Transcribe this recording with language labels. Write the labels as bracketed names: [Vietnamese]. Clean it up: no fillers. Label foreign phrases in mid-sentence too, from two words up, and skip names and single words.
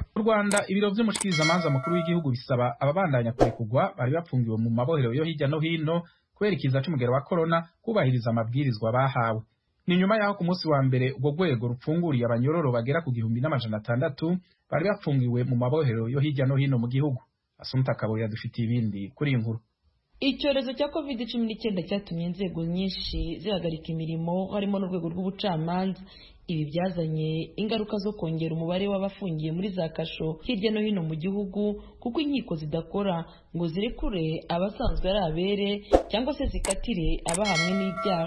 [Rundi] Mu Rwanda ibiro vy'umushikirizamanza mukuru w'igihugu bisaba ababandanya kurekugwa bari bapfungiwe mu mabohero yo hirya no hino kubera ikiza c'umugero wa corona kubahiriza amabwirizwa bahawe. Ni nyuma yaho ku munsi wa mbere ubwo rwego rupfunguriye abanyororo bagera ku 1600 bari bapfungiwe mu mabohero yo hirya no hino mu gihugu. Asumta Kaboya dufitiye ibindi kuri inkuru. [Kinyarwanda] Icyorezo cya COVID-19 cyatumye inzego nyinshi zihagarika imirimo harimo n'urwego rw'ubucamanza. Ibi byazanye ingaruka zo kongera umubare w'abafungiye muri za kasho hirya no hino mu gihugu, kuko inkiko zidakora ngo zirekure abasanzwe ari abere cyangwa se zikatire abahamwe n'ibyaha.